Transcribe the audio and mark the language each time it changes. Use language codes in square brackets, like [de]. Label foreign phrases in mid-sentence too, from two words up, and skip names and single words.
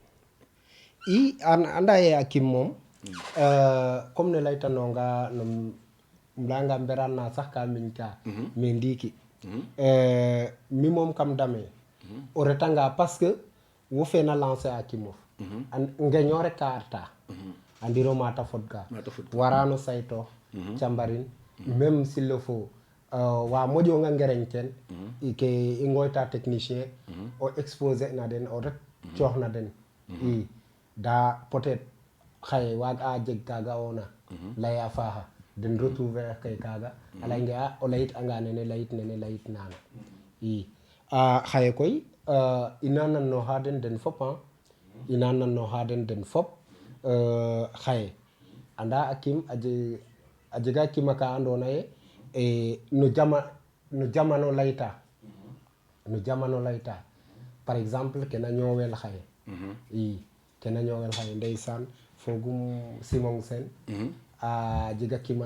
[srr] i anda ye a kim moom comme ne laytanonga no layanga mberaan na sax ka miñ ka mais ndiiki mi moom kam dame o retanga [fr] parce que [srr] wo fe na lancer a kimof ngeño rek ka arta andiro mata fodka warano sayto cambarin [fr] même s'il le faut [srr] wa moƴonga ngereñ ten ke i ngoyta technicien o exposer na den o ret cooxna den i da peut-être xaye waag a jeg kaga ona lay a faaxa den retrouver kay kaga a leynge a o layit anga nene layit nana i xaye koy ina nannoxa den fop ina nannoxa den fop xaye anda a kim a jega kima ka andoona ye no jamano layta [fr] par exemple [srr] ke na ñoowel xaye i ke na ñoowel xaye ndeysaan fogum Simon Sène a jega kima